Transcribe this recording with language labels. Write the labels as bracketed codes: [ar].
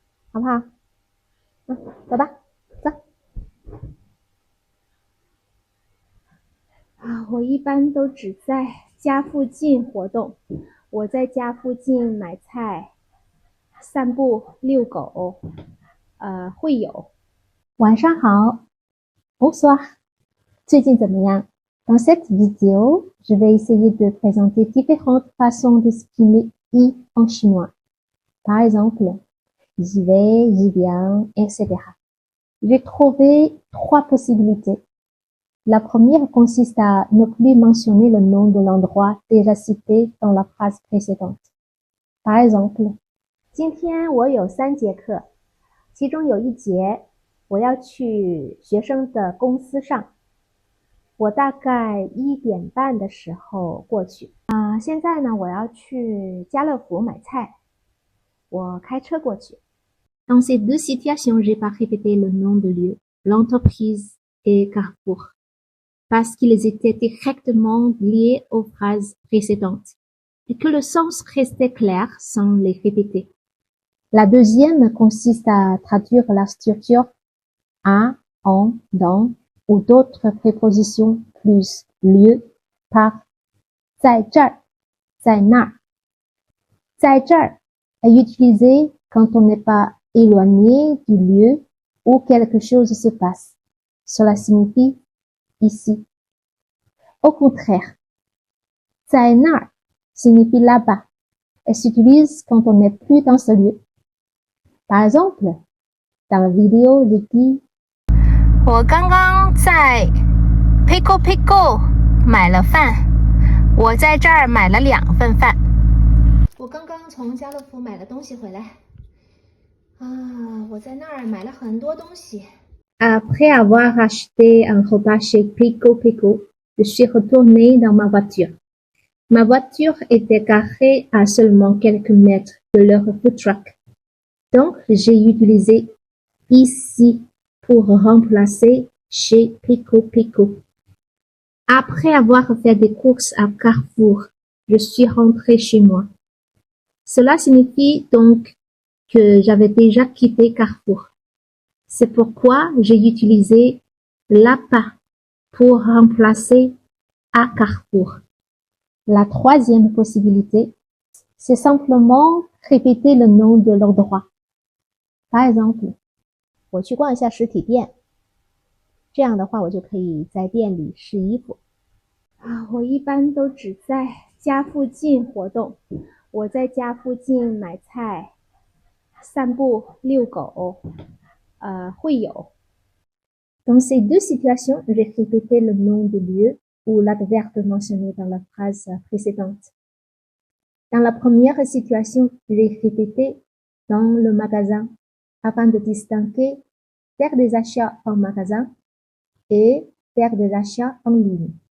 [zh] 好不好？走吧，走。我一般都只在家附近活动。我在家附近买菜、散步、遛狗，会有。晚上好 [fr] ，Bonsoir， [zh] 最近怎么样？ [fr] Dans cette vidéo, je vais essayer de présenter différentes façons d'exprimer i en chinois. Par exemple, j'y vais, j'y viens, etc. J'ai trouvé 3 possibilités. La première consiste à ne plus mentionner le nom de l'endroit déjà cité dans la phrase précédente. Par exemple, [zh] 今天我有3节课，其中有1节我要去学生的公司上，我大概1点半的时候过去。现在呢，我要去家乐福买菜，我开车过去。 [fr] Dans ces 2 situations, j'ai pas répété le nom de lieu, l'entreprise et Carrefour, parce qu'ils étaient directement liés aux phrases précédentes, et que le sens restait clair sans les répéter. La deuxième consiste à traduire la structure à, en, dans ou d'autres prépositions plus lieu par [zh] 在这儿，在那儿。 [fr] 在这儿 est utilisé quand on n'est pas éloigné du lieu où quelque chose se passe. Cela signifie ici. Au contraire, 在那儿 signifie là-bas et s'utilise quand on n'est plus dans ce lieu. Par exemple, dans la vidéo, je dis [zh] 我刚刚在 Pickle Pickle 买了饭，我在这儿买了2份饭。我刚刚从家乐福买了东西回来。我在那儿买了很多东西。 [fr] Après avoir acheté un repas chez Pico Pico, je suis retournée dans ma voiture. Ma voiture était garée à seulement quelques mètres de leur food truck. Donc, j'ai utilisé ici pour remplacer chez Pico Pico. Après avoir fait des courses à Carrefour, je suis rentrée chez moi. Cela signifie donc que j'avais déjà quitté Carrefour. C'est pourquoi j'ai utilisé l'appât pour remplacer à Carrefour. La troisième possibilité, c'est simplement répéter le nom de l'endroit. Par exemple, [zh] 我去逛一下实体店，这样的话我就可以在店里试衣服。我一般都只在家附近活动。我在家附近买菜、散步、遛狗，会有。 [fr] Dans ces 2 situations, j'ai répété le nom du lieu ou l'adverbe mentionné dans la phrase précédente. Dans la première situation, j'ai répété dans le magasin afin de distinguer faire des achats en magasin et faire des achats en ligne.